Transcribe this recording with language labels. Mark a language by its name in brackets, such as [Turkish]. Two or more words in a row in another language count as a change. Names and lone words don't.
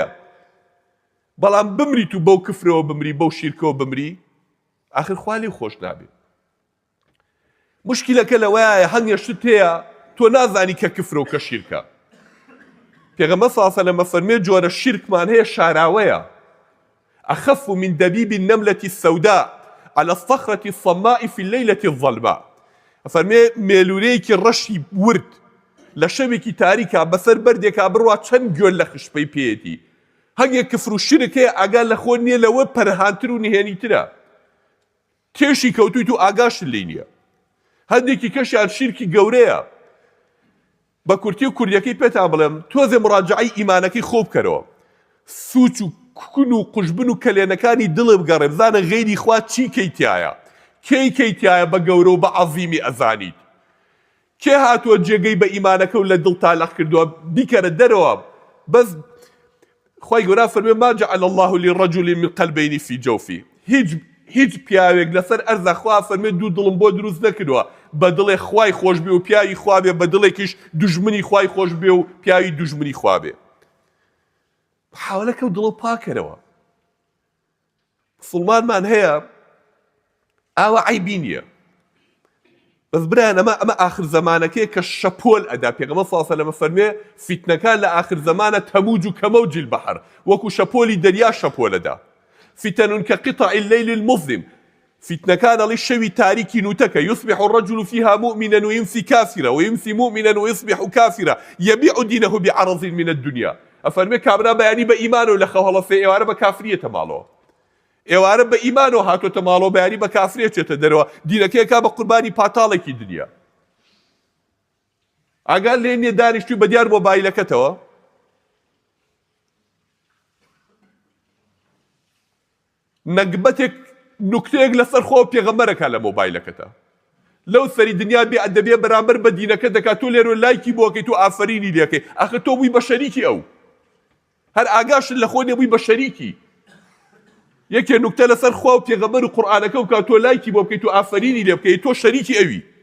[Central Kurdish] بەڵام بمریت و بەو کفرەوە بمری، بەو شیرکەوە بمری، ئاخر خوا لێی خۆش نابێت. مشکلەکە لەوەیە هەنگێ شت هەیە تۆ نازانی کە کفرە و کە شیرکە. پێغەمبەر [Arabic] صلی الله علیه و سلم [Central Kurdish] فەرمێ جۆرە شیرکمان هەیە شاراوەیە. [Arabic] أخف من دبيب النملة السوداء على الصخرة الصماء في الليلة الظلماء. [Central Kurdish] فەرمێ مێلولەیەکی ڕەشی ورد لە شەوێکی تاریکا بەسەر بەردێکا بڕوا چەند گوێل لە خشپەی پێیەتی. هەنگێک کفر و شیرک هەیە ئاگا لە خۆ نییە، لەوە پەرەهانتر و نهێنیترە. تێشی کەوتویت و ئاگاشت لێ نییە. هەندێکی کەشیان شیرکی گەورەیە. بە کورتی و کوردیەکەی پێتان بڵێم، تۆزێ مڕاجعەی ئیمانەکەی خۆ بکەرەوە. سوچ و کون و قوشبن و کەلێنەکانی دڵێ بگەڕێ، بزانە غەیری خوا چی کەیتایە، کەی کەیتایە بە گەورە و بە عەزیمی ئەزانیت. کێ هاتووە جێگەی بە ئیمانەکە و لە دڵ تالاق کردووە بیکەرە دەرەوە. بەس خوای گەورە فەرمێ [Arabic] ما جعل الله للرجل من قلبين في جوفه. [Central Kurdish] هیچ پیاوێک لەسەر ئەرزە خوا فەرمێ دوو دڵم بۆ دروست نەکردووە، بە دڵێ خوای خۆش بێ و پیاوی خوا بێ، بە دڵێکیش دوژمنی خوای خۆش بێ و پیاوی دوژمنی خوا بێ. حاولەکە و دڵە پاکەرەوە. مسڵمانمان هەیە ئاوە عیبی نییە. بەس برایان ئەمە ئاخر زەمانەکەیە کە شەپۆل ئەدا. پێغەمبەر [Arabic] صلی الله علیه و سلم [Central Kurdish] فەرمێ فیتنەکان لە ئاخر زەمانە [Arabic] تەموج و کەمەوج البەحر، [Central Kurdish] وەکو شەپۆلی دەریا شەپۆلەدا. [Arabic] فتن كقطع الليل المظلم. [Central Kurdish] فتنەکان ئەڵێ شەوی تاریکی نوتەکە [Arabic] يصبح الرجل فيها مؤمنا ويمسي كافرا ويمسي مؤمنا ويصبح كافرا يبيع دينه بعرض من الدنيا. [Central Kurdish] ئەفەرمێ کابرا بەیانی بە ئیمان و لە خەوهەڵەسێ ئێوارە بە کافریەتە ماڵەوە، ئێوارە بە ئیمان و هاتۆتە ماڵەوە بەیانی بە کافریە چێتە دەرەوە، دینەکەیەکا بە قوربانی پاتاڵێکی دنیا. ئاگال لێ نییە دانیشتوی بە دیار مۆبایلەکەتەوە نەکبەتێک نوکتەیەک لەسەر خۆ پێغەمبەرەکە لە مۆبایلەکەتە لەو سەری دنیا بێ ئەدەبێ بەرامبەر بە دینەکە دەکات تۆ لێرە لایکی بۆکەی تۆ ئافرینی لێکەی ئەخە تۆ بووی بە شەریکی ئەو هەر ئاگاشت لە خۆ نێبووی بە شەریکی یەکێ نوکتە لەسەر خوا و پێغەمبەر و قورئانەکە و کات تۆ لایکی بۆ بکەیت و ئافرینی لێ بکەیت تۆ شەریکی ئەوی